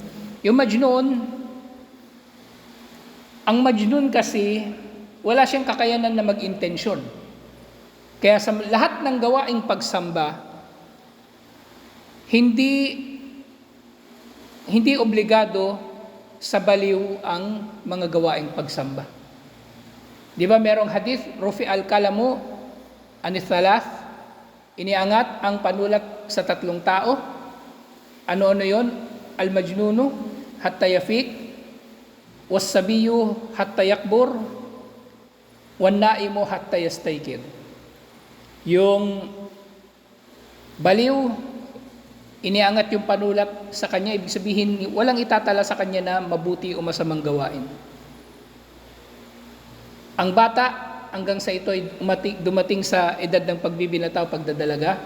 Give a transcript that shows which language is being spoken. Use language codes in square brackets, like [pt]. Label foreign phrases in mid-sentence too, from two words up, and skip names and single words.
[tl] Yung majnun, ang majnun kasi, wala siyang kakayanan na mag-intensyon. Kaya sa lahat ng gawaing pagsamba, hindi obligado sa baliw ang mga gawaing pagsamba. Di ba merong hadith, [ar] رفع القلم عن ثلاث, [tl] iniangat ang panulat sa 3 tao. Ano-ano yon? [ar] المجنون حتى يفيق، والصبي حتى يكبر، والنائم حتى يستيقظ. [tl] Yung baliw, iniangat yung panulat sa kanya, ibig sabihin walang itatala sa kanya na mabuti o masamang gawain. Ang bata, hanggang sa ito ay dumating sa edad ng pagbibinataw, pagdadalaga.